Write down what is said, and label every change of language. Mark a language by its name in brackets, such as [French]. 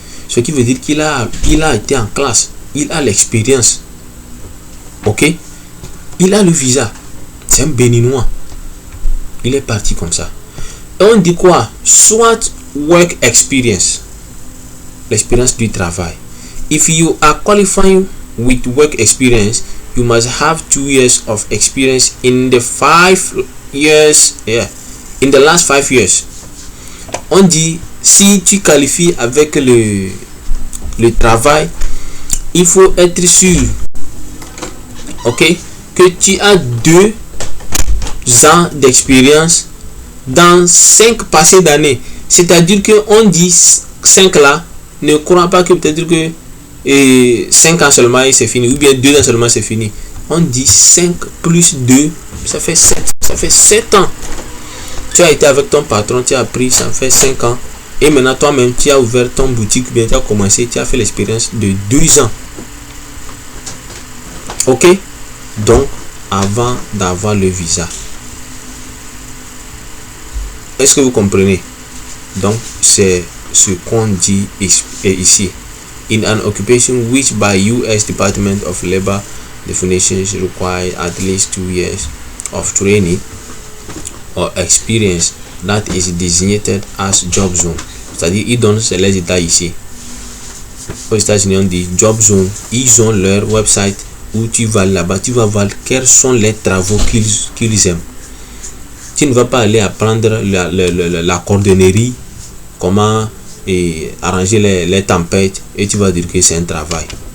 [French] Ce qui veut dire qu'il a été en classe, il a l'expérience. Ok, il a le visa, c'est un béninois, il est parti comme ça. Et on dit quoi? Soit work experience, l'expérience du travail. [English] If you are qualifying with work experience, you must have 2 years of experience in the 5 years, in the last 5 years. [French] On dit, si tu qualifies avec le travail, il faut être sûr, ok, que tu as 2 ans d'expérience dans 5 passées d'années. C'est-à-dire que on dit 5 là, ne crois pas que peut-être que 5 ans seulement et c'est fini, ou bien 2 ans seulement c'est fini. On dit 5 plus 2, ça fait 7. Ça fait 7 ans. Tu as été avec ton patron, tu as appris, ça fait 5 ans. Et maintenant toi-même, tu as ouvert ton boutique, bien tu as commencé, tu as fait l'expérience de 2 ans. Ok? Donc, avant d'avoir le visa. Est-ce que vous comprenez? Donc, c'est ce qu'on dit ici. [English] In an occupation which by U.S. Department of Labor definitions require at least 2 years of training or experience that is designated as job zone. [French] C'est-à-dire, ils donnent les états ici. Aux États-Unis, on dit job zone. Ils ont leur website où tu vas là-bas, tu vas voir quels sont les travaux qu'ils aiment. Tu ne vas pas aller apprendre la cordonnerie, comment arranger les tempêtes, et tu vas dire que c'est un travail.